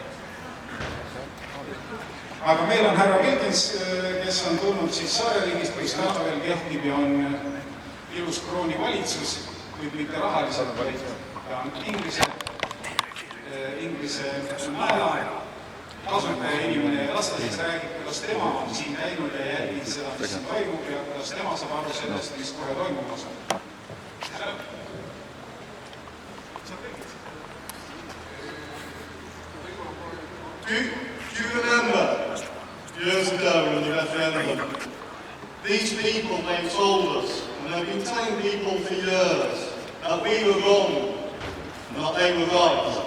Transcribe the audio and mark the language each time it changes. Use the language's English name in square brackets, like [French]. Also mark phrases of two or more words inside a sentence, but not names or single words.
[Estonian] Aga meil on härra Wilkins, kes on tulnud siis saareriigist, kus täna veel kehtib ja on ilus krooni valitsus, kuid mitte rahaliselt, vaid ta on Inglise naela. Kasutaja inimene ja las ta siis räägib, kuidas tema on siin käinud ja jälgid seda, mis siin toimub ja kuidas tema saab aru sellest, mis kohe toimumas on. [English] Do you remember years ago in the referendum, these people, they told us, and they've been telling people for years, that we were wrong, and that they were right.